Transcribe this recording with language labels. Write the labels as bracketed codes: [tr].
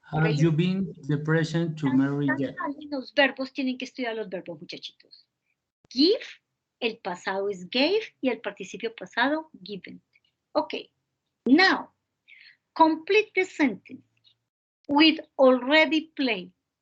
[en] Have you been the present to Mary yet? [es] Los verbos tienen que estudiar los verbos, muchachitos. Give, el pasado es gave y el participio pasado, given. [en] Okay. Now, complete the sentence with already played.